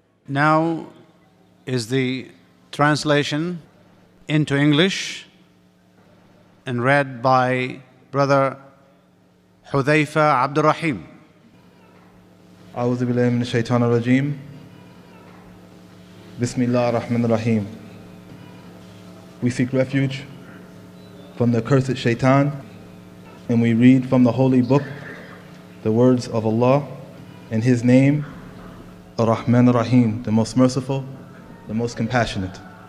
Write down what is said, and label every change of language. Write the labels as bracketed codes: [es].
[en] Now is the translation into English and read by Brother Hudhaifa Abdul Rahim. [ar] أعوذ بالله من الشيطان الرجيم. بسم الله الرحمن الرحيم. [en] We seek refuge from the accursed shaitan, and we read from the holy book the words of Allah in His name, Ar-Rahman Ar-Rahim, the most merciful, the most compassionate.